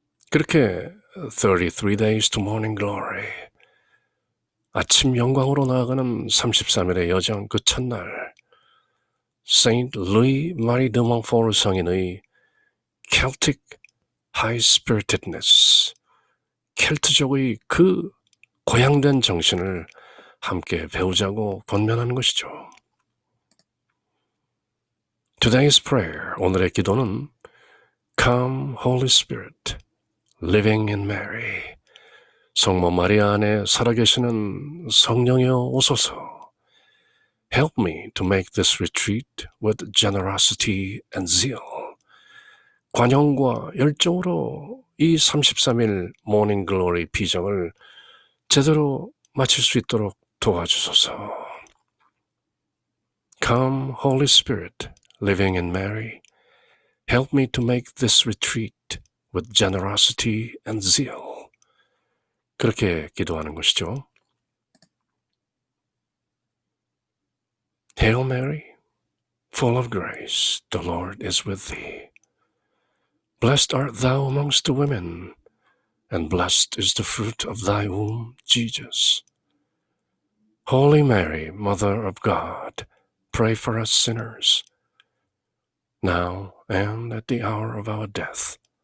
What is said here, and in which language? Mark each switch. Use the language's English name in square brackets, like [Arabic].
[Korean] 그렇게 33 days to morning glory 아침 영광으로 나아가는 33일의 여정 그 첫날 Saint Louis Marie de Montfort 성인의 [English] Celtic high-spiritedness, [Korean] 켈트족의 그 고양된 정신을 함께 배우자고 권면하는 것이죠. [English] Today's prayer, [Korean] 오늘의 기도는 [English] Come Holy Spirit, living in Mary, [Korean] 성모 마리아 안에 살아계시는 성령이여 오소서. [English] Help me to make this retreat with generosity and zeal. [Korean] 관용과 열정으로 이 33일 모닝 글로리 비정을 제대로 마칠 수 있도록 도와주소서. [English] Come, Holy Spirit, living in Mary, help me to make this retreat with generosity and zeal. [Korean] 그렇게 기도하는 것이죠. [English] Hail Mary, full of grace, the Lord is with thee. Blessed art thou amongst the women, and blessed is the fruit of thy womb, Jesus. Holy Mary, Mother of God, pray for us sinners, now and at the hour of our death.